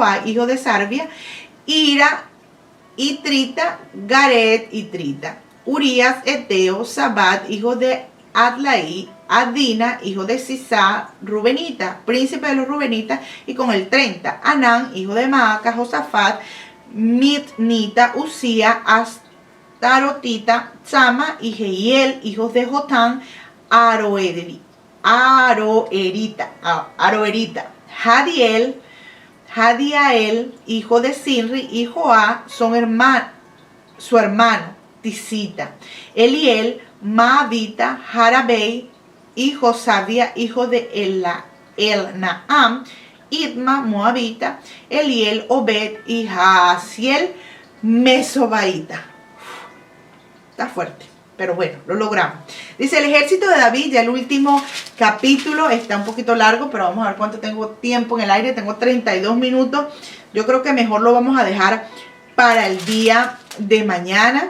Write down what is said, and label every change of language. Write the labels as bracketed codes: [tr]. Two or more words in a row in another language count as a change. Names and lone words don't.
[es] Joab, hijo de Sarvia, Ira, Itrita, Garet, Itrita, Urias, Eteo, Sabat, hijo de Adlaí, Adina, hijo de Sisá, Rubenita, príncipe de los Rubenitas, y con el 30, Anán, hijo de Maaca, Josafat, Mitnita, Usía, Astarotita, Sama y Jehiel, hijos de Jotán, Aroerita, Jadiael, hijo de Sinri, y Joá, su hermano, Tisita, Eliel, Maavita, Jarabei, y Josabia, hijo de Elnaam, Idma, moabita, Eliel, Obed y Jaasiel, mesobaita. Está fuerte, pero bueno, lo logramos. Dice el ejército de David, ya el último capítulo, está un poquito largo, pero vamos a ver cuánto tengo tiempo en el aire. Tengo 32 minutos. Yo creo que mejor lo vamos a dejar para el día de mañana.